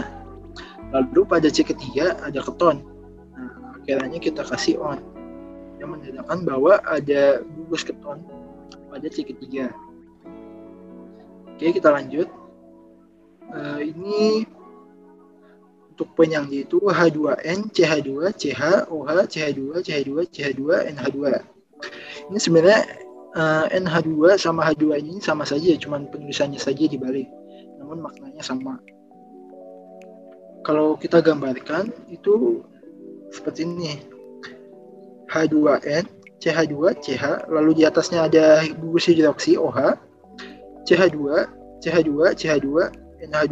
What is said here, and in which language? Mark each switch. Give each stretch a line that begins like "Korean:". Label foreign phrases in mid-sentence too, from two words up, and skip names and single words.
Indonesian: Lalu pada C ketiga ada keton. Nah, akhirnya kita kasih on, yang menandakan bahwa ada gugus keton pada C ketiga. Oke, kita lanjut. Ini untuk poin yang D itu H2N, CH2, CH, OH, CH2, CH2, CH2, NH2. Ini sebenarnya NH2 sama H2 ini sama saja, cuman penulisannya saja dibalik, namun maknanya sama. Kalau kita gambarkan itu seperti ini. H2N, CH2, CH, lalu di atasnya ada gugus hidroksi OH, CH2, CH2, CH2, NH2.